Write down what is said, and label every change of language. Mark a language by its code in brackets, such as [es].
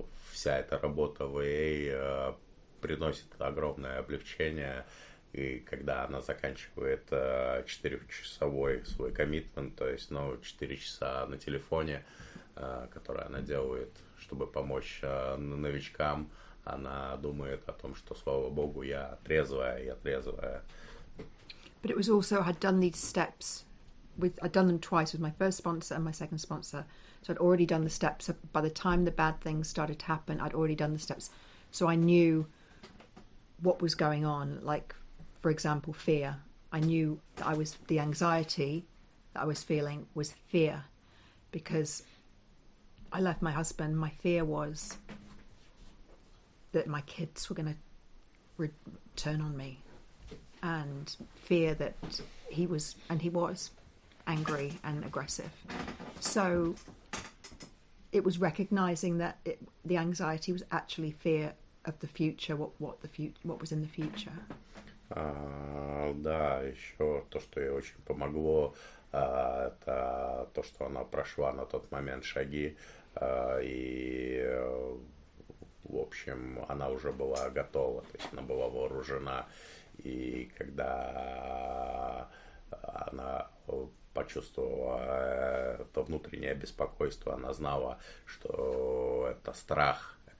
[ru] вся эта работа в AA приносит огромное облегчение, и когда она заканчивает 4-часовой свой коммитмент, то есть 4 часа на телефоне, которые она делает, чтобы помочь новичкам, она думает о том, что, слава богу, я трезвая. [en] But it was also, I had done these steps. I'd done them twice with my first sponsor and my second sponsor. So I'd already done the steps. By the time the bad things started to happen, I'd already done the steps. So I knew what was going on. Like, for example, fear. I knew that the anxiety that I was feeling was fear, because I left my husband. My fear was that my kids were going to turn on me, and fear that he was angry and aggressive. So it was recognizing that the anxiety was actually fear of the future, what was in the future. [ru] Да, еще то, что ей очень помогло, это то, что она прошла на тот момент шаги, и, в общем, она уже была готова, то есть она была вооружена, и когда она почувствовала это внутреннее беспокойство, она знала, что это страх